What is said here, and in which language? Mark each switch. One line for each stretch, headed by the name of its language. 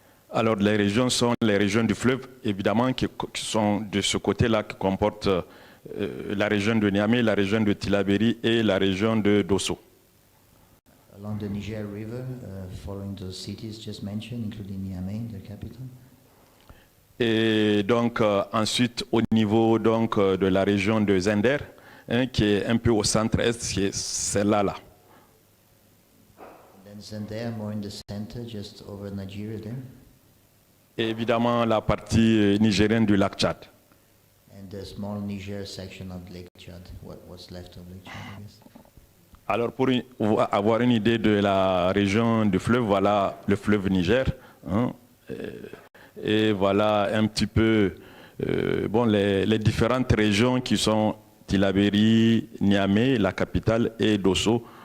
French: Alors, les régions sont les régions du fleuve, évidemment, qui sont de ce côté-là, qui comportent la région de Niamey, la région de Tillabéri et la région de Dosso.
English: Along the Niger River, following those cities just mentioned, including Niamey, the capital.
French: Et donc, ensuite, au niveau donc, de la région de Zender, hein, qui est un peu au centre-est, c'est celle-là. Là.
English: Then Zender, more in the center, just over Nigeria there.
French: Et évidemment, la partie nigérienne du lac Tchad.
English: And the small Niger section of Lake Chad, what's left of Lake Chad, I guess.
French: Alors, pour avoir une idée de la région du fleuve, voilà le fleuve Niger. Hein, et voilà un petit peu bon, les différentes régions qui sont Tillabéri, Niamey, la capitale, et Dosso.